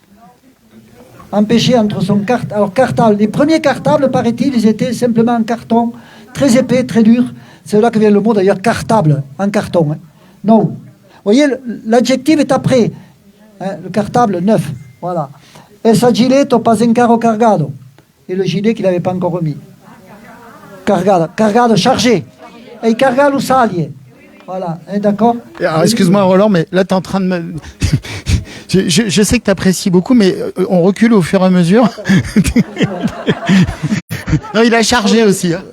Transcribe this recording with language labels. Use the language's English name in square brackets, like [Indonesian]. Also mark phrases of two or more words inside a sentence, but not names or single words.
[French] Empêché entre son cartable. Alors, cartable. Les premiers cartables, paraît-il, ils étaient simplement en carton, très épais, très dur. C'est là que vient le mot d'ailleurs cartable, en carton. Hein. Non. Vous voyez, l'adjectif est après. Hein, le cartable neuf. Voilà. [Occitan] Et sa giletto pas encaro cargado. [French] Et le gilet qu'il n'avait pas encore remis. Cargado, chargé. Et cargado salie. Voilà, d'accord? Alors, excuse-moi Roland, mais là tu es en train de me... je sais que tu apprécies beaucoup, mais on recule au fur et à mesure. Non, il a chargé aussi. Hein.